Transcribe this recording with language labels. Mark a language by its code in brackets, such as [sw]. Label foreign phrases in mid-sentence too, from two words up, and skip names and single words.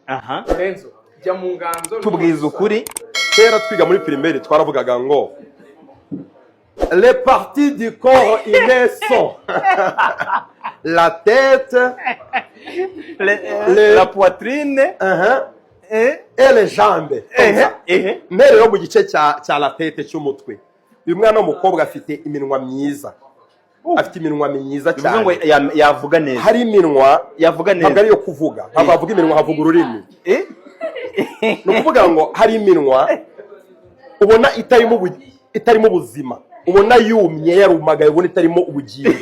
[rw] aha Renzo jya mu nganzo tubwiza ukuri kera twiga muri primaire twaravugaga ngo [fr] les parties du corps innées sont la tête, la poitrine et les jambes. [rw] Mais rero mu gice cya [fr] la tête [rw] cy'umutwe uyu mwana w'umukobwa afite iminwa myiza, afite iminwa myiza cyane, ngo yavuga neza, hari iminwa yavuga neza, ntabwo ari yo kuvuga, ntabwo avuga iminwa, havuga ururimi. Ni ukuvuga ngo hari iminwa ubona itarimo ubuzima, ubona yumye yarumagaye, ubona itarimo ubugingo.